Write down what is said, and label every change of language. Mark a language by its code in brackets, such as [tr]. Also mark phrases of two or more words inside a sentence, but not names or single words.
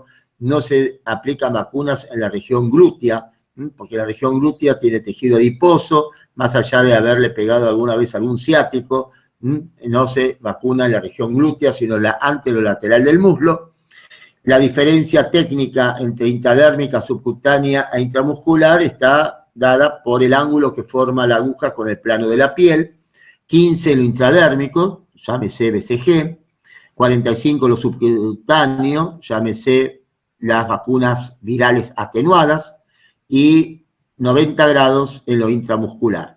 [es] No se aplican vacunas en la región glútea, porque la región glútea tiene tejido adiposo, más allá de haberle pegado alguna vez algún ciático, no se vacuna en la región glútea, sino en la anterolateral del muslo. La diferencia técnica entre intradérmica, subcutánea e intramuscular está dada por el ángulo que forma la aguja con el plano de la piel, 15 lo intradérmico, llámese BCG, 45 lo subcutáneo, llámese las vacunas virales atenuadas, y 90 grados en lo intramuscular.